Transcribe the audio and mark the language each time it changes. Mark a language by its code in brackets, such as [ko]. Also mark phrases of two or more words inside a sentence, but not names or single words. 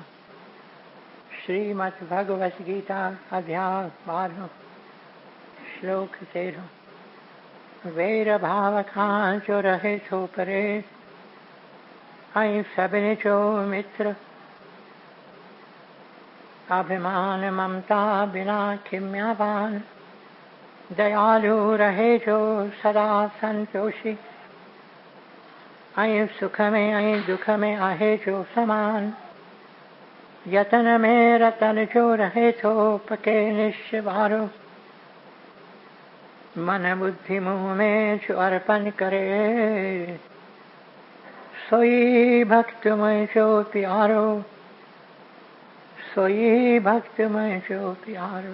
[hi] श्रीमद् भगवत गीता अध्याय 12 श्लोक 13। [sd] वैर भाव खां जो रहे थो परे, ऐं सभिनी जो मित्र, अभिमान ममता बिना खिम्यावान, दयालु रहे जो सदा संतोषी, ऐं सुख में ऐं दुख में आहे जो समान, यतन में रतन जो रहे तो पके निश्चवारो, मन बुद्धि मुँह में जो अर्पण करे, सोई भक्तमय जो प्यारो, सोई भक्तमय जो प्यारो।